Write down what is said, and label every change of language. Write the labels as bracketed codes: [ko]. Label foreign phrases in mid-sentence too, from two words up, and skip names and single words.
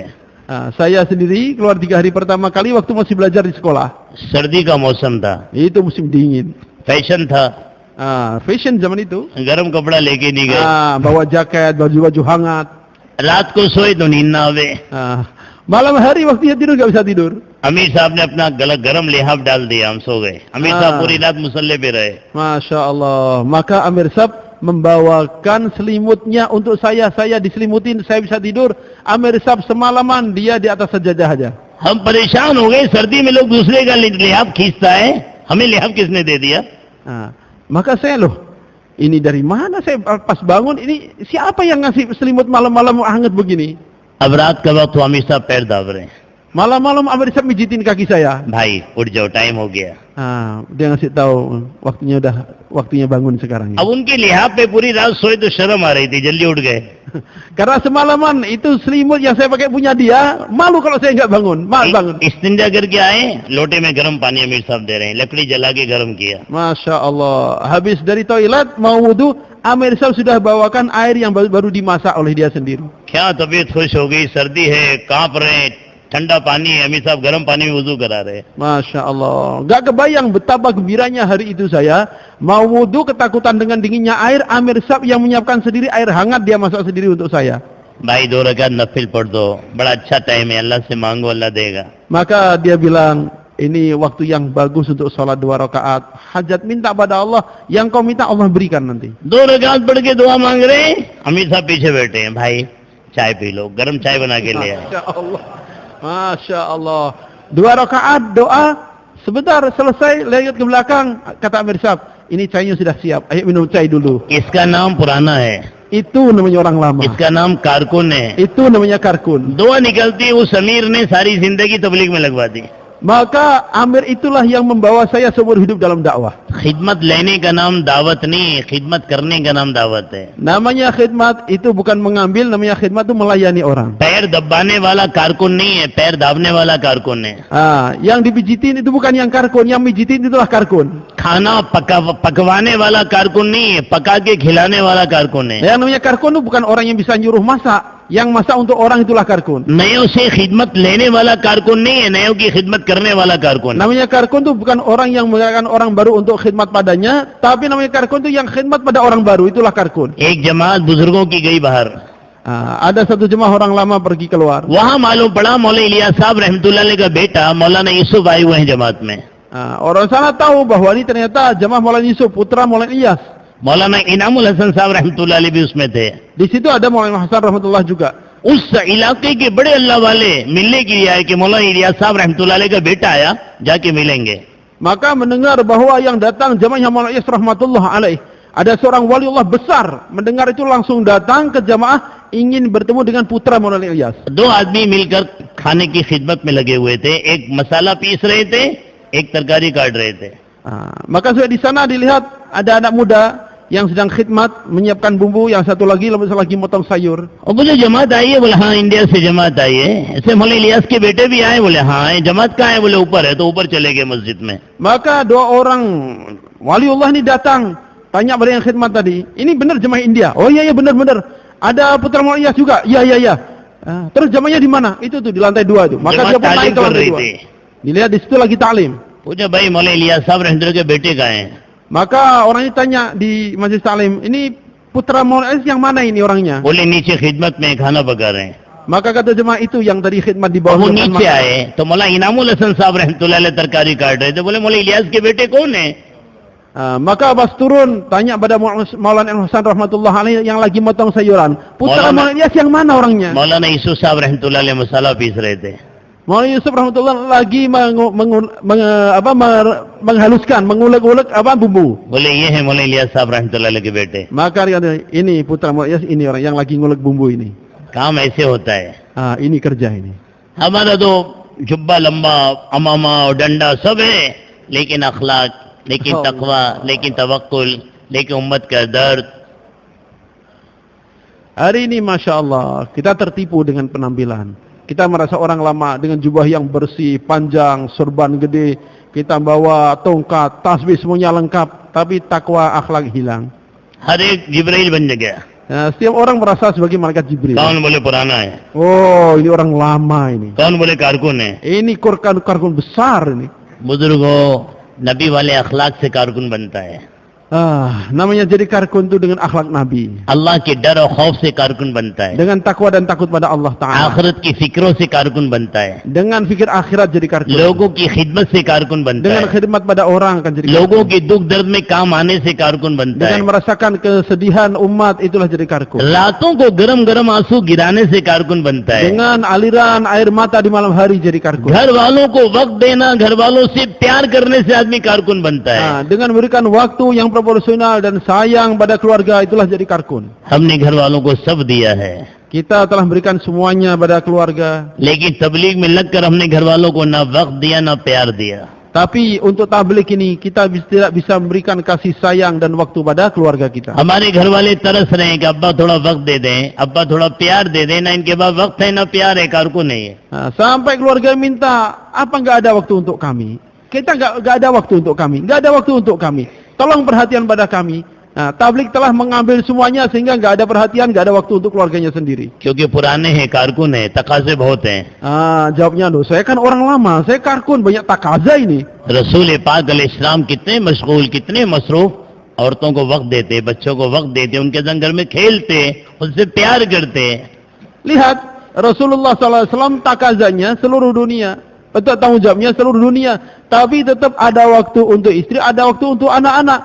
[id] Saya sendiri keluar 3 hari pertama kali waktu masih belajar di sekolah. [hi] सर्दी का मौसम था, [id] Itu musim dingin. [hi] फैशन था, [id] Fashion zaman itu. [hi] गरम कपड़ा लेके नहीं गए. [id] Bawa jaket, baju-baju hangat. [hi] रात को सोए तो नींद ना आवे. [id] Malam hari waktunya tidur nggak bisa tidur. [hi] अमीर साहब ने अपना गरम लिहाफ डाल दिया, हम सो गए. अमीर साहब पूरी रात मुसल्ले पे रहे. [ar] ما شاء الله. [id] Maka Amir Sab membawakan selimutnya untuk saya diselimutin, saya bisa tidur. Amir Sab semalaman dia di atas sajadah aja. [hi] हम परेशान हो गए, सर्दी में लोग दूसरे का लिहाफ खींचता है, हमें लिहाफ किसने दे दिया? [id] Maka saya ini dari mana saya pas bangun, ini siapa yang ngasih selimut malam-malam hangat begini? [hi] अब रात का वक्त अमीर साहब पैर दाब रहे हैं. [id] Malam-malam Amir Sab mijitin kaki saya. [hi] भाई उठ जाओ, टाइम हो गया. [id] Dia ngasih tahu waktunya bangun sekarang. अब उनके लिहाफ पे पूरी रात सोए तो शर्म आ रही थी, जल्दी उठ गए. Karena semalaman itu selimut yang saya pakai punya dia, malu kalau saya nggak bangun. Bangun. [hi] इस्तिंजा करके आए, लोटे में गर्म पानी अमीर साहब दे रहे हैं, लकड़ी जला के गर्म किया. [ar] ما شاء الله. [id] Habis dari toilet mau wudu, Amir Sab sudah bawakan air yang baru dimasak oleh dia sendiri. [hi] क्या तबीयत खुश हो गई, सर्दी है, कांप रहे हैं, ठंडा पानी है, अमीर साहब गर्म पानी में वुजू करा रहे हैं. [ar] ما شاء الله. [id] Gak kebayang betapa gembiranya hari itu saya. Mau wudu ketakutan dengan dinginnya air, Amir Sab yang menyiapkan sendiri air hangat, dia masak sendiri untuk saya. [hi] भाई 2 रकात नफिल पढ़ दो, बड़ा अच्छा टाइम है, अल्लाह से मांगो, अल्लाह देगा. [id] Maka dia bilang, ini waktu yang bagus untuk sholat 2 rakaat. Hajat minta pada Allah, yang kau minta Allah berikan nanti. [hi] 2 रकात पढ़ के दुआ मांग रहे हैं, अमीर साहब पीछे बैठे हैं. भाई चाय पी लो, गर्म चाय बना के ले आए. [ar] ما شاء الله. ما شاء الله. [id] 2 rakaat doa, sebentar selesai, lihat ke belakang, kata Amir Sab, ini cainya sudah siap, ayo minum cai dulu. [hi] इसका नाम पुराना है, [id] Itu namanya orang lama. [hi] इसका नाम कारकुन है. [id] Itu namanya karkun. [hi] दुआ निकलती उस अमीर ने सारी जिंदगी तबलीग में लगवा दी. [id] Maka Amir itulah yang membawa saya seumur hidup dalam dakwah. [hi] खिदमत लेने का नाम दावत नहीं, खिदमत करने का नाम दावत है. [id] Namanya khidmat itu bukan mengambil, namanya khidmat itu melayani orang. [hi] पैर दबाने वाला कारकुन नहीं है, पैर दाबने वाला कारकुन है. [id] Yang dipijitin itu bukan yang karkun, yang mijitin itulah karkun. [hi] खाना पकवाने वाला कारकुन नहीं है, पका के खिलाने वाला कारकुन है. [id] Yang namanya karkun itu bukan orang yang bisa nyuruh masak. yang masak untuk orang itulah karkun. [hi] नयों से खिदमत लेने वाला कारकुन नहीं है, नयों की खिदमत करने वाला कारकुन। [id] Namanya karkun itu bukan orang yang menggunakan orang baru untuk khidmat padanya, tapi namanya karkun itu yang khidmat pada orang baru, itulah karkun. [hi] एक जमात बुजुर्गों की गई बाहर, [id] Ada satu jemaah orang lama pergi keluar. [hi] वहां मालूम पड़ा मौला इलियास साहब [ar] رحمة الله عليه [hi] का बेटा मौलाना यूसुफ आए हुए हैं जमात में। [id] Orang sana tahu bahwa ini ternyata jemaah Maulana Yusuf, putra Maulana Ilyas. [hi] मौलाना इनामुल हसन साहब [ar] رحمة الله عليه [hi] भी उसमें थे। [id] Di situ ada Maulana Hasan rahmatullah juga. [hi] उस इलाके के बड़े अल्लाह वाले मिलने के लिए आए कि मौलाना इलियास साहब [ar] رحمة الله عليه [hi] का बेटा आया, जाके मिलेंगे। [id] Maka mendengar bahwa yang datang jemaah Maulana Ilyas [ar] رحمة الله عليه, [id] ada seorang waliullah besar, mendengar itu langsung datang ke jemaah ingin bertemu dengan putra Maulana Ilyas. [hi] दो आदमी मिलकर खाने की खिदमत में लगे हुए थे, एक मसाला पीस रहे थे, एक तरकारी काट रहे थे। Maka sudah di sana dilihat ada anak muda yang sedang khidmat menyiapkan bumbu, yang satu lagi motong sayur. और मुझे जमात आई है, बोले हाँ इंडिया से जमात आई है। ऐसे मौलाना इलियास के बेटे भी आए, बोले हाँ। जमात कहाँ है, बोले ऊपर है। तो ऊपर चले गए मस्जिद में। [id] Maka dua orang waliullah ini datang, tanya pada yang khidmat tadi, ini benar jemaah India? Oh iya benar. Ada putra Maulana Ilyas juga? Iya. Terus jemaahnya di mana? Itu tuh di lantai 2 itu. Maka dia pun naik ke lantai 2. Dilihat di situ lagi taklim. [hi] पूछा भाई मौलाना इलियास साहब रहमतुल्लाह के बेटे कहाँ हैं? [id] Maka orang ini tanya di majlis taklim, ini putra Maulana Ilyas yang mana ini orangnya? [hi] बोले नीचे खिदमत में खाना पका रहे हैं। [id] Maka kata jemaah itu yang tadi khidmat di bawah. [hi] वो नीचे आए तो मौलाना इनामुल हसन साहब [ar] رحمة الله عليه [hi] तरकारी काट रहे थे। बोले मौलाना इलियास के बेटे कौन है? [id] Maka pas turun tanya pada Maulana Hasan [ar] رحمة الله عليه [id] yang lagi motong sayuran, putra Maulana Ilyas yang mana orangnya? [hi] मौलाना यूसुफ साहब [ar] رحمة الله عليه [hi] मसाला पीस रहे थे। [id] Maulana Yusuf rahmatullah lagi menghaluskan, mengulek-ulek bumbu. [hi] बोले ये है मौलाना इलियास साहब [ar] رحمة الله عليه [hi] के बेटे। [id] Maka dia kata, ini putra Maulana Ilyas, ini orang yang lagi ngulek bumbu ini. [hi] काम ऐसे होता है। [id] Ini kerja ini. [hi] हमारा तो जुब्बा लंबा, अमामा और डंडा सब है, लेकिन अखलाक, लेकिन तकवा, लेकिन तवक्कुल, लेकिन उम्मत का दर्द। [id] Hari ini [ar] ما شاء الله [id] kita tertipu dengan penampilan. Kita merasa orang lama dengan jubah yang bersih, panjang, sorban gede, kita bawa tongkat, tasbih semuanya lengkap, tapi takwa akhlak hilang. [hi] हर एक जिब्राइल बन गया। [id] Setiap orang merasa sebagai malaikat Jibril. [hi] कौन बोले पुराना है, [id] Oh, ini orang lama ini. [hi] कौन बोले कारकुन है। [id] Ini karkun besar ini. [hi] बुजुर्गों, नबी वाले अखलाक से कारकुन बनता है। [id] Namanya jadi karkun itu dengan akhlak Nabi. [hi] अल्लाह के डर और खौफ से कारकुन बनता है। [id] Dengan takwa dan takut pada Allah Ta'ala. [hi] आखिरत की फिक्रों से कारकुन बनता है। [id] Dengan fikir akhirat jadi karkun. [hi] लोगों की खिदमत से कारकुन बनता [id] Dengan [hi] है। [id] khidmat pada orang akan jadi [hi] लोगों [id] karkun. [hi] के दुख दर्द में काम आने से कारकुन बनता है। [id] Dengan merasakan kesedihan umat itulah jadi karkun. [hi] रातों को गरम गरम आंसू गिराने से कारकुन बनता है। [id] Dengan aliran air mata di malam hari jadi karkun. [hi] घर वालों को वक्त देना, घर वालों से प्यार करने से आदमी कारकुन बनता है। [id] Dengan memberikan waktu yang proporsional dan sayang pada keluarga itulah jadi karkun. [hi] हमने घर वालों को सब दिया है, [id] Kita telah berikan semuanya pada keluarga. [hi] लेकिन तबलीग में लगकर हमने घर वालों को ना वक्त दिया ना प्यार दिया। [id] Tapi untuk tabligh ini kita tidak bisa memberikan kasih sayang dan waktu pada keluarga kita. [hi] हमारे घर वाले तरस रहे हैं कि अब्बा थोड़ा वक्त दे दें, अब्बा थोड़ा प्यार दे दें, ना इनके पास वक्त है ना प्यार है, कारकुन नहीं है। [id] Sampai keluarga minta, apa nggak ada waktu untuk kami? Kita nggak ada waktu untuk kami, nggak ada waktu untuk kami. Tolong perhatian pada kami. Tabligh telah mengambil semuanya sehingga nggak ada perhatian, nggak ada waktu untuk keluarganya sendiri. [hi] क्योंकि पुराने हैं, कारकुन है, तकाजे बहुत हैं। [id] Jawabnya, loh, saya kan orang lama, saya karkun, banyak takaza ini. [hi] रसूल पाक अलैहिस्सलाम कितने मशगूल, कितने मसरूफ, औरतों को वक्त देते, बच्चों को वक्त देते, उनके संग घर में खेलते, उनसे प्यार करते। [id] Lihat, Rasulullah SAW takazanya seluruh dunia, tanggung jawabnya seluruh dunia, tapi tetap ada waktu untuk istri, ada waktu untuk anak-anak.